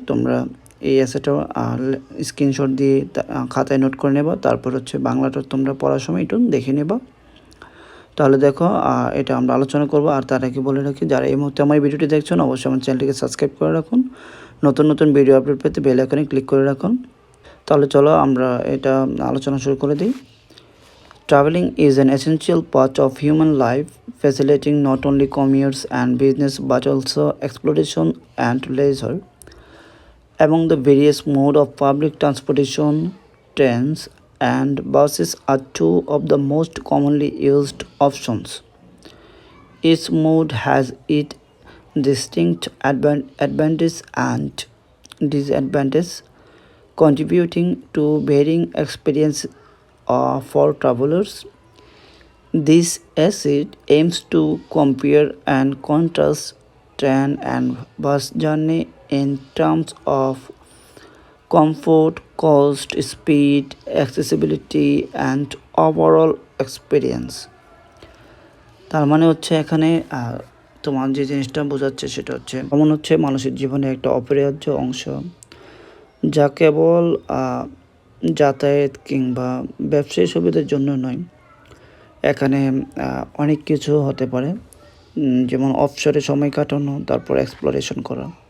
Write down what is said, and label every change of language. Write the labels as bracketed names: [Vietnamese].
[Bangla] তোমরা এই এসেটা স্ক্রিনশট দিয়ে খাতায় নোট করে নেবা, তারপর হচ্ছে বাংলাটা তোমরা পড়ার সময় একটু দেখে নেবা। তাহলে দেখো এটা আমরা আলোচনা করব। আর তার আগে বলে রাখি, যারা এই মুহূর্তে আমার ভিডিওটি দেখছেন অবশ্যই আমার চ্যানেলটিকে সাবস্ক্রাইব করে রাখুন, নতুন নতুন ভিডিও আপলোড পেতে বেল আইকনে ক্লিক করে রাখুন। তাহলে চলো আমরা এটা আলোচনা শুরু করে দিই। [English] Traveling is an essential part of human life, facilitating not only commerce and business but also exploration and leisure. Among the various modes of public transportation, trains and buses are two of the most commonly used options. Each mode has its distinct advantages and disadvantages, contributing to varying experience for travelers. This essay aims to compare and contrast train and bus journey in terms of comfort, cost, speed, accessibility, and overall experience. [Bangla] তার মানে হচ্ছে এখানে তোমার যে জিনিসটা বোঝাচ্ছে সেটা হচ্ছে ভ্রমণ হচ্ছে মানুষের জীবনে একটা অপরিহার্য অংশ, যা কেবল যাতায়াত কিংবা ব্যবসায়ী সুবিধার জন্য নয়। এখানে অনেক কিছু হতে পারে, যেমন অফশোরে সময় কাটানো, তারপর এক্সপ্লোরেশন করা।